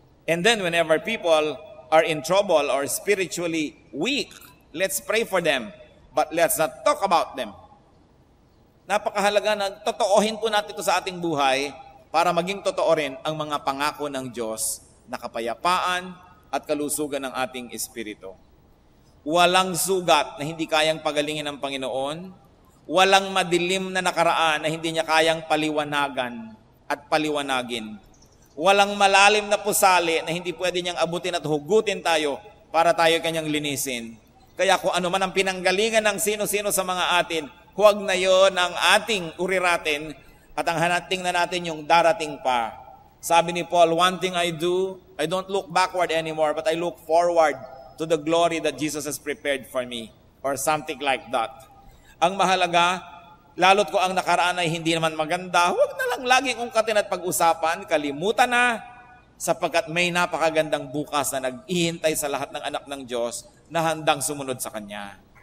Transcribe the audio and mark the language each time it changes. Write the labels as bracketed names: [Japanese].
[English] And then whenever people are in trouble or spiritually weak, let's pray for them, but let's not talk about them. [Filipino] Napakahalaga na totoohin po natin ito sa ating buhay para maging totoo rin ang mga pangako ng Diyos na kapayapaan at kalusugan ng ating espiritu. Walang sugat na hindi kayang pagalingin ng Panginoon, walang madilim na nakaraan na hindi niya kayang paliwanagan at paliwanagin. Walang malalim na pusali na hindi pwede niyang abutin at hugutin tayo para tayo kanyang linisin. Kaya kung ano man ang pinanggalingan ng sino-sino sa mga atin, huwag na yon ang ating uriratin at ang hanating na natin yung darating pa. Sabi ni Paul, [English] one thing I do, I don't look backward anymore, but I look forward to the glory that Jesus has prepared for me. Or something like that. [Filipino] Ang mahalaga, lalo't ko ang nakaraan ay hindi naman maganda, huwag na lang laging ungkatin at pag-usapan, kalimutan na, sapagkat may napakagandang bukas na nag-ihintay sa lahat ng anak ng Diyos na handang sumunod sa Kanya.